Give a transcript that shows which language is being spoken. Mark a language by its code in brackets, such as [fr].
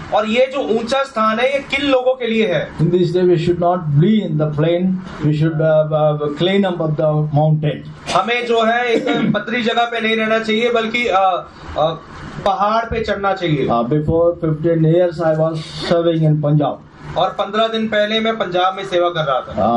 [hi] और ये जो ऊंचा स्थान है ये किन लोगों के लिए है? [en] In this day, we should not be in the plain. We should climb up the mountain. [hi] हमें जो है एक पथरी जगह पे नहीं रहना चाहिए बल्कि पहाड़ पे चढ़ना चाहिए। [en] Before 15 years, I was serving in Punjab. [hi] और 15 दिन पहले मैं पंजाब में सेवा कर रहा था।